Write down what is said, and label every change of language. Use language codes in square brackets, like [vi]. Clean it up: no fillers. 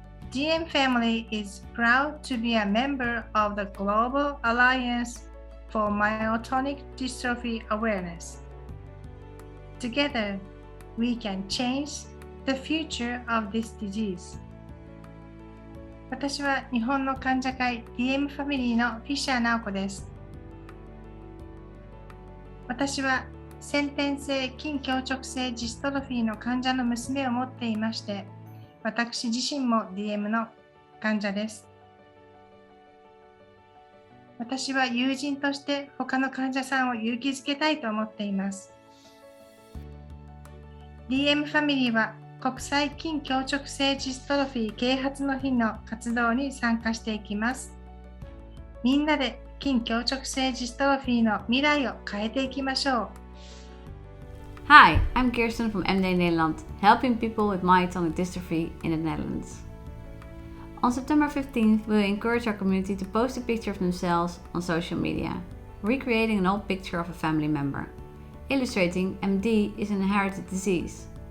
[en] DM Family is proud to be a member of the Global Alliance for Myotonic Dystrophy Awareness. Together, we can change the future of this disease. [ja] 私は日本の患者会 DM ファミリーのフィッシャー直子です。私は先天性筋強直性ジストロフィーの患者の娘を持っていまして、私自身も DM の患者です。私は友人として他の患者さんを勇気づけたいと思っています。 DM ファミリーは国際筋強直性ジストロフィー啓発の日の活動に参加していきます。みんなで筋強直性ジストロフィーの未来を変えていきましょう。 [en] Hi, I'm Kirsten from MD Nederland, helping people with myotonic dystrophy in the Netherlands. On September 15th, we'll encourage our community to post a picture of themselves on social media, recreating an old picture of a family member, illustrating MD is an inherited disease.